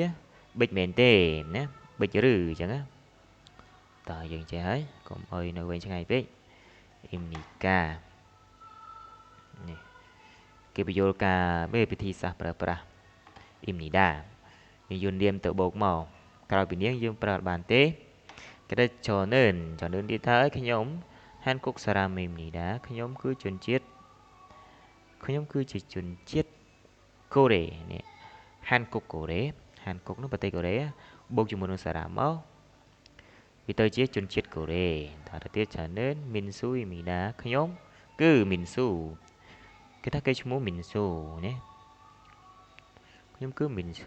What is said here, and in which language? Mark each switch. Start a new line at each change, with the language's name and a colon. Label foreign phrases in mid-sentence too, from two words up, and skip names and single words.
Khmer: បិចមែនទេណាបិចឬអញ្ចឹងណាតើយើងចេះហើយកុំអុយនៅវែងឆ្ងាយពេកអ៊ីមនីកានេះគេបញ្យល់ការមេពិធីសាស្ត្រប្រើប្រាស់អ៊ីមនីដាយើងយល់នាមទៅបូកមកក្រោយពីនាងយើងប្រើបានទេគេថាjeunenទៀតថាខ្ញុំ
Korean: 한국 사람입니다
Khmer: ខ្ញុំគឺជាជន ជាតិកូរ៉េនេះហានគុកកូរ៉េហានគុកនោះប្រទេសកូរ៉េបូកជាមួយនឹងសារ៉ា មកវាទៅជាជនជាតិកូរ៉េតទៅទៀត
Korean: 저는 민수
Khmer: imida ខ្ញុំគឺមីនស៊ូគេថាគេឈ្មោះមីន ស៊ូណាខ្ញុំគឺមីនស៊ូ